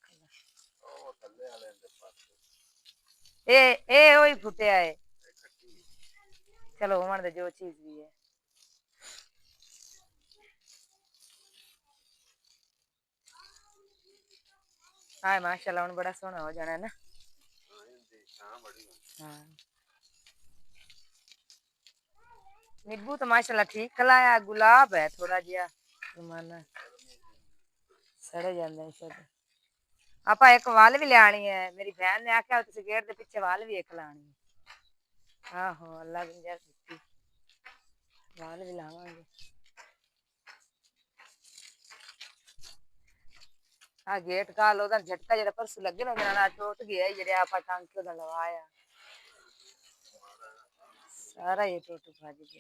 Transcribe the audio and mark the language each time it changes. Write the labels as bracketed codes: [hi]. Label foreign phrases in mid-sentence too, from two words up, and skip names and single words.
[pa] ਇਹ ਉਹੀ ਫੁੱਟਿਆ ਹੈ, ਚਲੋ ਹੋਣ ਦੇ ਜੋ ਚੀਜ਼ ਵੀ ਹੈ। ਹਾਂ ਮਾਸ਼ਾਅੱਲਾ ਹੁਣ ਬੜਾ ਸੋਹਣਾ ਹੋ ਜਾਣਾ ਨਾ। ਹਾਂ नींबू तो माशाल्लाह ठीक खलाया, गुलाब है थोड़ा जिहा जमाना सड़े जांदे सब। ਆਪਾਂ ਇੱਕ ਵੱਲ ਵੀ ਲਿਆਣੀ ਹੈ, ਮੇਰੀ ਭੈਣ ਨੇ ਆਖਿਆ ਤੁਸੀਂ ਗੇਟ ਦੇ ਪਿੱਛੇ ਵੱਲ ਵੀ ਇੱਕ ਲਾਣੀ ਹੈ। ਆਹੋ ਅੱਲਾ ਗੁੰਜਾਇਸ਼ ਦਿੱਤੀ, ਵੱਲ ਵੀ ਲਾਵਾਂਗੇ। ਆ ਗੇਟ ਕਾਲ ਉਹਦਾ ਝਟਕਾ ਜਿਹੜਾ ਪਰਸੋਂ ਲੱਗੇ ਨਾ, ਉਹਦੇ ਨਾਲ ਟੁੱਟ ਗਿਆ, ਜਿਹੜੇ ਆਪਾਂ ਟਾਂਕੇ ਉਹਦਾ ਲਵਾਇਆ ਸਾਰਾ ਹੀ ਟੁੱਟ ਭੱਜ ਗਿਆ।